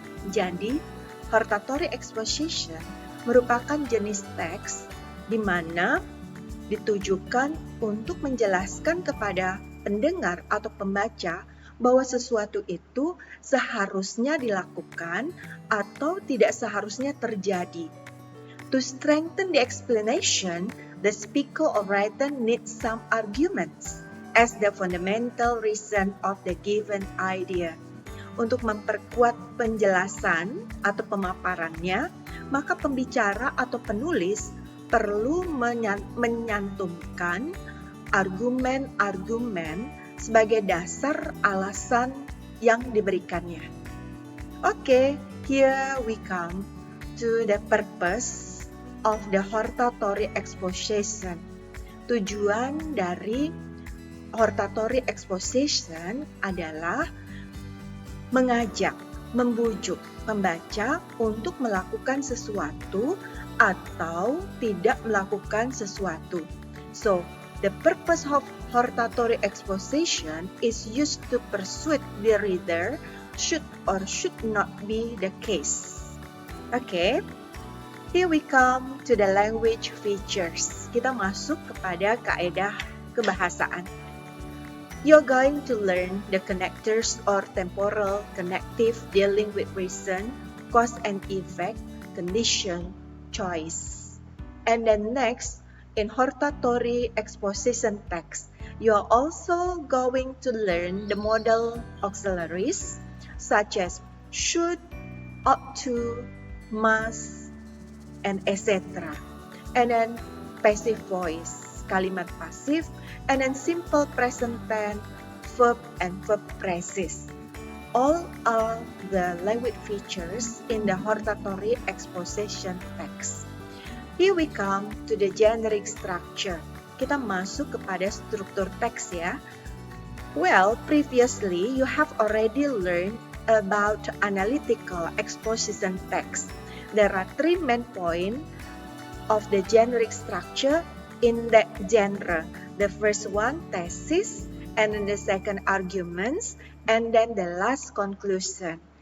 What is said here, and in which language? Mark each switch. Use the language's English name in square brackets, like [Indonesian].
[Indonesian] Jadi, hortatory exposition merupakan jenis teks di mana ditujukan untuk menjelaskan kepada pendengar atau pembaca bahwa sesuatu itu seharusnya dilakukan atau tidak seharusnya terjadi. [English] To strengthen the explanation, the speaker or writer needs some arguments as the fundamental reason of the given idea. [Indonesian] Untuk memperkuat penjelasan atau pemaparannya, maka pembicara atau penulis perlu menyantumkan argumen-argumen sebagai dasar alasan yang diberikannya. [English] Okay, here we come to the purpose of the hortatory exposition. [Indonesian] Tujuan dari hortatory exposition adalah mengajak, membujuk pembaca untuk melakukan sesuatu atau tidak melakukan sesuatu. [English] So, the purpose of hortatory exposition is used to persuade the reader should or should not be the case. Okay, here we come to the language features. [Indonesian] Kita masuk kepada kaedah kebahasaan. [English] You're going to learn the connectors or temporal connective dealing with reason, cause and effect, condition, choice. And then next, in hortatory exposition text, you're also going to learn the modal auxiliaries such as should, ought to, must, and etc. And then passive voice, [Indonesian] kalimat pasif, [English] and then simple present tense, verb, and verb phrases. All are the language features in the hortatory exposition text. Here we come to the generic structure. [Indonesian] Kita masuk kepada struktur teks ya. [English] Well, previously you have already learned about analytical exposition text. There are 3 main points of the generic structure in that genre. The first one, thesis, and then the second, arguments, and then the last, conclusion.